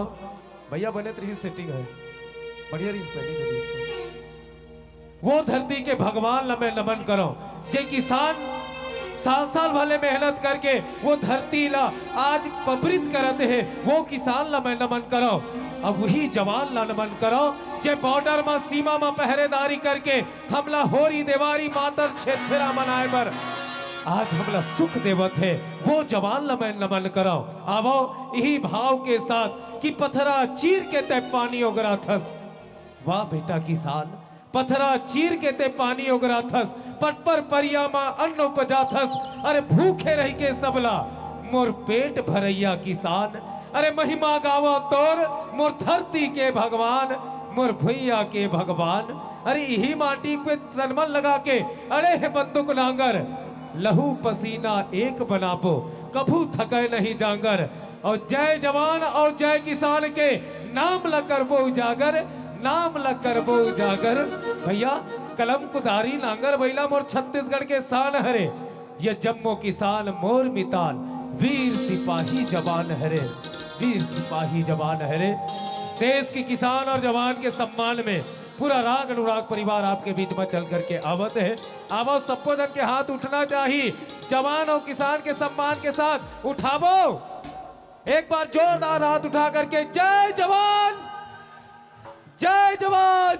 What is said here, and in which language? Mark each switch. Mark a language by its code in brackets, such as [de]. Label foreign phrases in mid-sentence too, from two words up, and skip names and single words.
[hne] भैया बने तो सेटिंग है बढ़िया वो धरती के भगवान ला मैं नमन करो। जे किसान साल साल भले मेहनत करके वो धरती ला आज पबरित करते हैं, वो किसान ला मैं नमन करो। अब वही जवान ला नमन करो जे बॉर्डर में सीमा में पहरेदारी करके हमला होरी देवारी मातर छेछरा मनाए बर आज हमला सुख देवत है, वो जवान ला मैं नमन करो। आवो यही भाव के साथ कि पथरा चीर के ते पानी उगरा थस, वाह बेटा किसान पथरा चीर के ते पानी उगरा थस, पट पर परिया मा अन्न उपजा थस, अरे भूखे रह के सबला मोर पेट भरैया किसान। अरे महिमा गावा तोर मोर धरती के भगवान, मोर भैया के भगवान। अरे यही माटी पे तनमन लगा के अरे हे बंदूक नांगर, लहू पसीना एक बनाबो कभू थके नहीं जांगर। और जय जवान और जय किसान के नाम ला करबो उजागर, नाम ला करबो उजागर। भैया कलम कुदारी नांगर बैला मोर छत्तीसगढ़ के शान हरे, ये जम्मो किसान मोर मितान, वीर सिपाही जवान हरे, वीर सिपाही जवान हरे। देश के किसान और जवान के सम्मान में पूरा राग अनुराग परिवार आपके बीच में चल करके आवत है। आवो सबको जन के हाथ उठना चाहिए, जवान और किसान के सम्मान के साथ उठावो एक बार जोरदार हाथ उठा करके जय जवान, जय जवान।